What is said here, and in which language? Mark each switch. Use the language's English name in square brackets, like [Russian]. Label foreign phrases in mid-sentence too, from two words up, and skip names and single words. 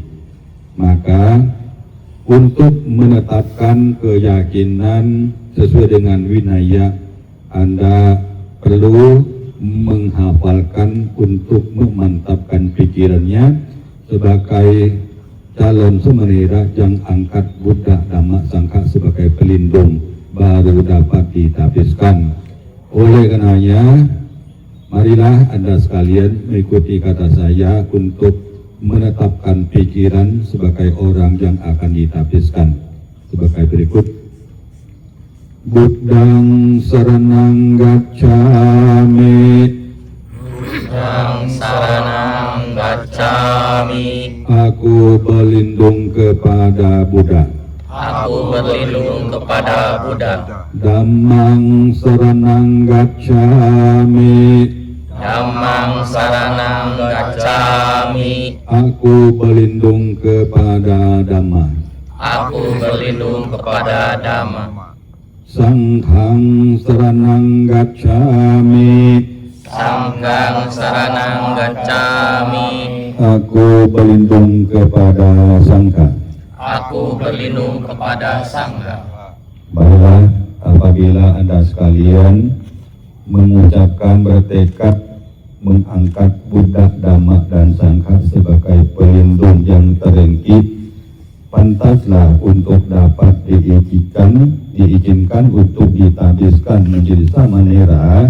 [Indonesian] Maka untuk menetapkan keyakinan sesuai dengan winaya, Anda perlu menghafalkan untuk memantapkan pikirannya sebagai calon samanera yang angkat Buddha, Dhamma, Sangha sebagai pelindung, baru dapat ditabiskan. Oleh karenanya, marilah Anda sekalian mengikuti kata saya untuk menetapkan pikiran sebagai orang yang akan ditabiskan sebagai berikut. [Pali] Buddhang saranang gacchami, Buddhang saranang gacchami, [Indonesian] aku berlindung kepada Buddha. aku berlindung kepada Buddha. [Pali] Dhammang saranang gacchami, Dhammang saranang gacchami, [Indonesian] aku berlindung kepada Dhamma. Aku berlindung kepada Dhamma. [Pali] Sanghang saranang gacchami. Sanggang saranang gacchami. [Indonesian] Aku berlindung kepada Sangha. Aku berlindung kepada Sangha. Bahwa apabila Anda sekalian mengucapkan bertekad mengangkat Buddha, Dhamma, dan Sangha sebagai pelindung yang terengkit, pantaslah untuk dapat diizinkan untuk ditabiskan menjadi samanera.